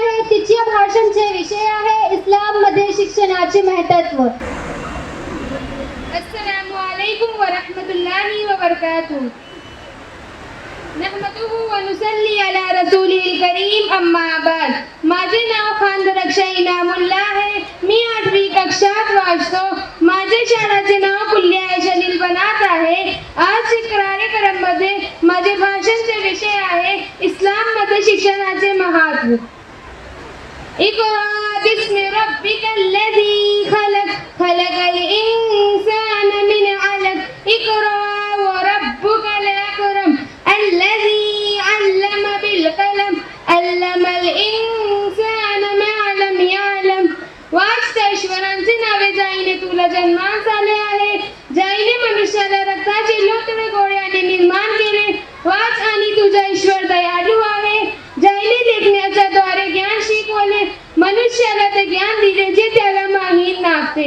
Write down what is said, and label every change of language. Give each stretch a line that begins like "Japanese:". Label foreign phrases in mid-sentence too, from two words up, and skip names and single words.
Marathi: तिच्या भाषणचे विषय आहे इस्लाम मध्ये शिक्षणाचे महत्त्व।
Arabic: السلام عليكم ورحمة الله وبركاته. نحمده ونصلي على رسوله الكريم، أما بعد.
Marathi: माझे नाव खान दरक्षा इनामुल्ला आहे। मी 8वी कक्षात वाचतो। माझे शाळेचे नाव कुल्लिया जलील बनात आहे। आज कार्यक्रमामध्ये माझे भाषणचे विषय आहे इस्लाम मध्ये शिक्षणाचे महत्त्व।
Arabic: اقرأ باسم ربك الذي خلق، خلق الإنسان من علق. اقرأ وربك الأكرم، الذي علم بالقلم، علم الإنسان ما لم يعلم.
Marathi: वाचता ईश्वरांचे नावे, जाईने तुला जन्मास आले आहे, जाईने मनुष्याला रक्ताचे लोटवे गोळ्याने निर्माण केले। वाच आणि तुझा ईश्वर दयाळू आहे, जाईने लेखण्याच्या द्वारे ज्ञान शिकवले, मनुष्याला ते ज्ञान दिले जे त्याला माहीत नव्हते।